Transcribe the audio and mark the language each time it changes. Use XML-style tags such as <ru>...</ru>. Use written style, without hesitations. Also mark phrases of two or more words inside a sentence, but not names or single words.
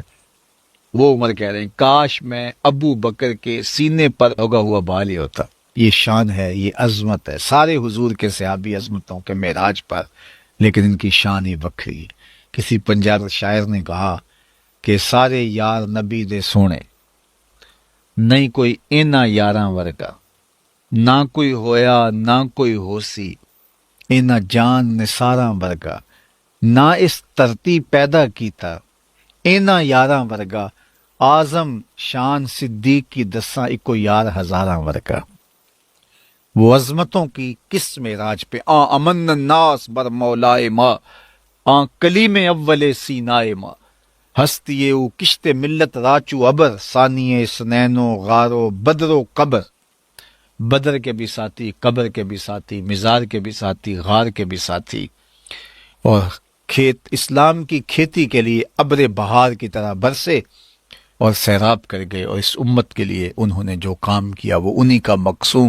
<ur>وہ عمر کہہ رہے ہیں کاش میں ابو بکر کے سینے پر لگا ہوا بال ہی ہوتا. یہ شان ہے، یہ عظمت ہے. سارے حضور کے صحابی عظمتوں کے معراج پر، لیکن ان کی شان ہی بکھری. کسی پنجاب شاعر نے کہا کہ</ur> <pa>سارے یار نبی دے سونے، نہیں کوئی اینا یاراں ورگا، نہ کوئی ہویا نہ کوئی ہوسی، اینا جان نثاراں ورگا، نہ اس ترتی پیدا کیتا، اینا یاراں ورگا، اعظم شان صدیق کی دساں اکو یار ہزاراں ورگا.</pa> <ur>وہ عظمتوں کی کس معراج پہ</ur> <fa>امن الناس بر مولائے ما، کلیم اول سینائے ما، ہستی او کشت ملت راچو ابر، ثانی سنین و غار و بدر و قبر.</fa> <ur>بدر کے بھی ساتھی، قبر کے بھی ساتھی، مزار کے بھی ساتھی، غار کے بھی ساتھی. اور کھیت اسلام کی کھیتی کے لیے ابر بہار کی طرح برسے اور سیراب کر گئے، اور اس امت کے لیے انہوں نے جو کام کیا وہ انہی کا مقصوم.</ur>